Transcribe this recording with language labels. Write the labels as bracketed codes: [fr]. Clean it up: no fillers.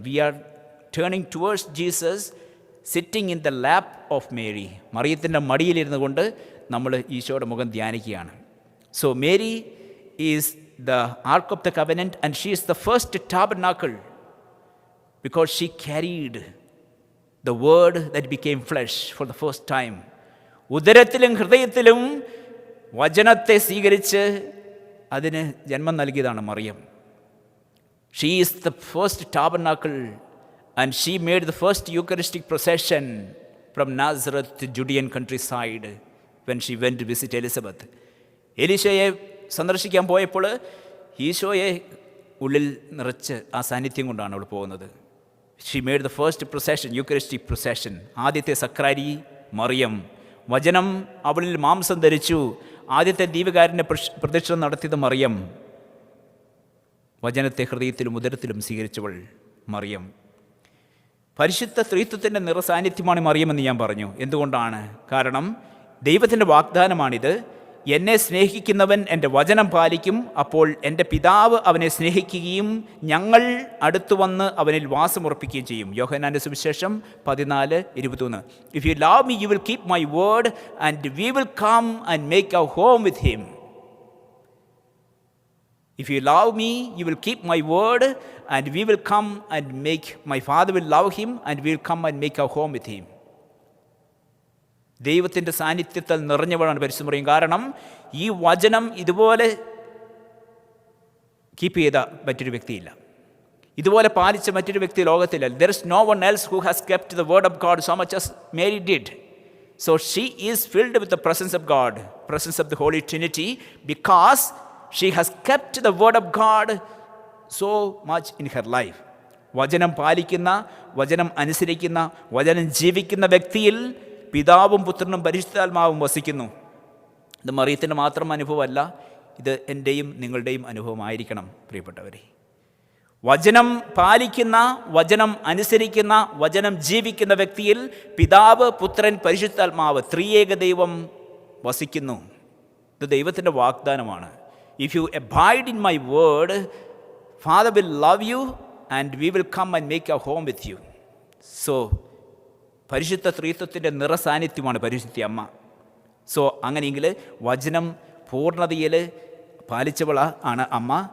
[en] We are turning towards Jesus sitting in the lap of Mary. [ml] മറിയത്തിൻ്റെ മടിയിലിരുന്നു കൊണ്ട് നമ്മൾ ഈശോയുടെ മുഖം ധ്യാനിക്കുകയാണ്. [en] So Mary is the ark of the covenant and she is the first tabernacle because she carried the word that became flesh for the first time. [ml] ഉദരത്തിലും ഹൃദയത്തിലും വചനത്തെ സ്വീകരിച്ച് അതിന് ജന്മം നൽകിയതാണ് Mariyam. [en] She is the first tabernacle and she made the first Eucharistic procession from Nazareth to Judean countryside when she went to visit Elizabeth. [ml] എലീശയെ സന്ദർശിക്കാൻ പോയപ്പോൾ ഈശോയെ ഉള്ളിൽ നിറച്ച് ആ സാന്നിധ്യം കൊണ്ടാണ് അവൾ പോകുന്നത്. [en] She made the first procession, Eucharistic procession. [ml] ആദ്യത്തെ സക്രാരി മറിയം. വചനം അവളിൽ മാംസം ധരിച്ചു. ആദ്യത്തെ ദീപകാരൻ്റെ പ്രദക്ഷിണം നടത്തിയത് മറിയം. വചനത്തെ ഹൃദയത്തിലും ഉദരത്തിലും സ്വീകരിച്ചവൾ മറിയം. പരിശുദ്ധ ത്രിത്വത്തിൻ്റെ നിറസാന്നിധ്യമാണ് മറിയമെന്ന് ഞാൻ പറഞ്ഞു. എന്തുകൊണ്ടാണ്? കാരണം ദൈവത്തിൻ്റെ വാഗ്ദാനമാണിത്. എന്നെ സ്നേഹിക്കുന്നവൻ എൻ്റെ വചനം പാലിക്കും, അപ്പോൾ എൻ്റെ പിതാവ് അവനെ സ്നേഹിക്കുകയും ഞങ്ങൾ അടുത്തു വന്ന് അവനിൽ വാസമുറപ്പിക്കുകയും ചെയ്യും. യോഹന്നാൻ്റെ സുവിശേഷം 14:21. [en] If you love me, you will keep my word and we will come and make our home with him. If you love me, you will keep my word and we will come and make, my Father will love him and we will come and make our home with him. [ml] ദൈവത്തിൻ്റെ സാന്നിധ്യത്തിൽ നിറഞ്ഞവളാണ് പരിശുദ്ധ മറിയം. കാരണം ഈ വചനം ഇതുപോലെ keep ചെയ്ത മറ്റൊരു വ്യക്തിയില്ല, ഇതുപോലെ പാലിച്ച മറ്റൊരു വ്യക്തി ലോകത്തില്ല. [en] There is no one else who has kept the word of God so much as Mary did. So she is filled with the presence of God, presence of the Holy Trinity, because she has kept the word of God so much in her life. [ml] വചനം പാലിക്കുന്ന, വചനം അനുസരിക്കുന്ന, വചനം ജീവിക്കുന്ന വ്യക്തിയിൽ പിതാവും പുത്രനും പരിശുദ്ധാത്മാവും വസിക്കുന്നു. ഇത് മറിയത്തിൻ്റെ മാത്രം അനുഭവമല്ല, ഇത് എൻ്റെയും നിങ്ങളുടെയും അനുഭവമായിരിക്കണം പ്രിയപ്പെട്ടവരെ. വചനം പാലിക്കുന്ന, വചനം അനുസരിക്കുന്ന, വചനം ജീവിക്കുന്ന വ്യക്തിയിൽ പിതാവ്, പുത്രൻ, പരിശുദ്ധാത്മാവ്, ത്രിയേക ദൈവം വസിക്കുന്നു. ഇത് ദൈവത്തിൻ്റെ വാഗ്ദാനമാണ്. [en] If you abide in my word, Father will love you and we will come and make our home with you. [ml] So പരിശുദ്ധ ത്രിത്വത്തിൻ്റെ നിറസാന്നിധ്യമാണ് പരിശുദ്ധ അമ്മ. സോ അങ്ങനെയെങ്കിൽ വചനം പൂർണ്ണതയിൽ പാലിച്ചവൾ ആണ് അമ്മ.